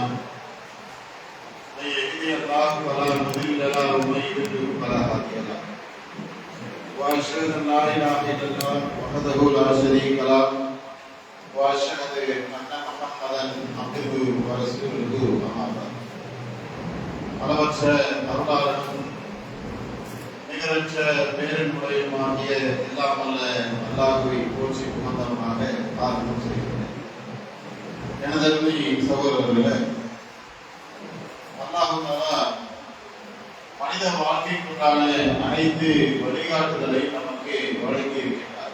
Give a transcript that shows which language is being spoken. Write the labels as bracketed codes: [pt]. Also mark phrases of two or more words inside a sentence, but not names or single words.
[ar] من يهده الله فلا مضل له ومن يضلل فلا هادي له واشهد ان لا اله الا الله وحده لا شريك له واشهد ان محمدا عبده ورسوله اما بعد [ta] அளவற்ற அருளாளனும் நிகரற்ற பேரன்புடையுமாகிய எல்லாம் அல்ல அல்லாஹ்வை போற்றி புகழ்ந்தவனாக ஆரம்பம் செய்கிறேன். எனதருமை சகோதரர்களே, அல்லாஹ் தஆலா மனித வாழ்க்கைக்குண்டான அனைத்து வழிகாட்டுதலை நமக்கு வழங்கி இருக்கின்றார்.